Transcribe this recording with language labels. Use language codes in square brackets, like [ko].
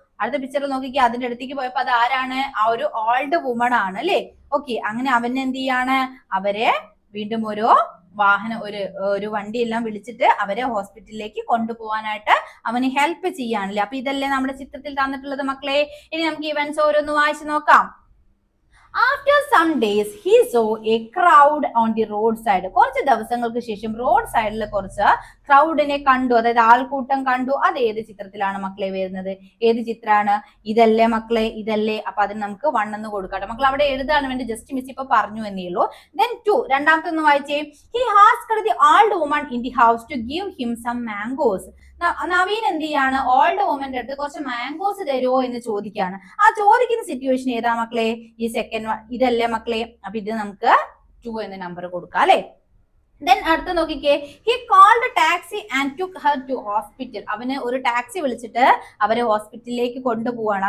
[ml] അടുത്ത പിക്ചറിൽ നോക്കിക്കോ, അതിന്റെ അടുത്തേക്ക് പോയപ്പോ അത് ആരാണ്? ആ ഒരു ഓൾഡ് വുമൺ ആണ് അല്ലെ. ഓക്കെ, അങ്ങനെ അവൻ എന്ത് ചെയ്യാണ്? അവരെ വീണ്ടും ഒരു വണ്ടിയെല്ലാം വിളിച്ചിട്ട് അവരെ ഹോസ്പിറ്റലിലേക്ക് കൊണ്ടുപോകാനായിട്ട് അവന് ഹെൽപ്പ് ചെയ്യാണല്ലേ. അപ്പൊ ഇതല്ലേ നമ്മുടെ ചിത്രത്തിൽ തന്നിട്ടുള്ളത് മക്കളെ. ഇനി നമുക്ക് ഇവന്റ്സ് ഓരോന്ന് വായിച്ചു നോക്കാം. [en] After some days, he saw a crowd on the roadside. [ml] കുറച്ച് ദിവസങ്ങൾക്ക് ശേഷം റോഡ് സൈഡിൽ കുറച്ച് ക്രൗഡിനെ കണ്ടു, അതായത് ആൾക്കൂട്ടം കണ്ടു. അത് ഏത് ചിത്രത്തിലാണ് മക്കളെ വരുന്നത്? ഏത് ചിത്രമാണ്? ഇതല്ലേ മക്കളെ, ഇതല്ലേ? അപ്പൊ അതിന് നമുക്ക് 1 എന്ന് കൊടുക്കാം. മക്കൾ അവിടെ എഴുതാൻ വേണ്ടി ജസ്റ്റ് മിസ് ഇപ്പൊ പറഞ്ഞു എന്നേ ഉള്ളൂ. [en] Then 2, [ml] രണ്ടാമത്തെ ഒന്ന് വായിച്ചേ. [en] He asked the old woman in the house to give him some mangoes. [ml] Naveen എന്ത് ചെയ്യാണ്? ഓൾഡ് വുമന്റെ അടുത്ത് കുറച്ച് മാംഗോസ് തരുമോ എന്ന് ചോദിക്കുകയാണ്. ആ ചോദിക്കുന്ന സിറ്റുവേഷൻ ഏതാ മക്കളെ? ഈ സെക്കൻഡ് ഇതല്ലേ മക്കളെ? അപ്പൊ ഇത് നമുക്ക് 2 എന്ന നമ്പർ കൊടുക്കാം അല്ലെ. ദെൻ അടുത്ത് നോക്കിക്കേ. [en] He called taxi and took her to hospital. [ml] അവന് ഒരു ടാക്സി വിളിച്ചിട്ട് അവരെ ഹോസ്പിറ്റലിലേക്ക് കൊണ്ടുപോവാണ്.